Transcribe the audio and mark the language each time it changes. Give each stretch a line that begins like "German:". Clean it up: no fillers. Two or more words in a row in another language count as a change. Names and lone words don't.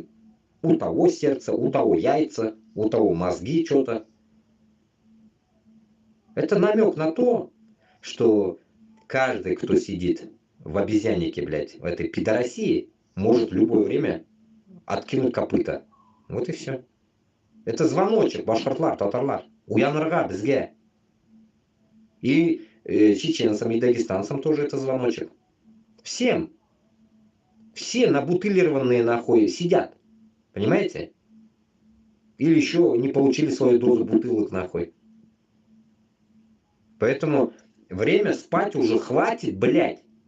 Russian: У того сердце, у того яйца, у того мозги что-то. Это намек на то, что каждый, кто сидит в обезьяннике, блядь, в этой пидорасии, может в любое время откинуть копыта. Вот и все. Это звоночек,
Tatar: башкортлар, татарлар. Уянырга,
Kazakh: бізге.
Russian: И чеченцам, и дагестанцам тоже это звоночек. Всем. Все набутылированные нахуй сидят. Понимаете? Или еще не получили свою дозу бутылок нахуй. Поэтому время спать уже хватит, блядь.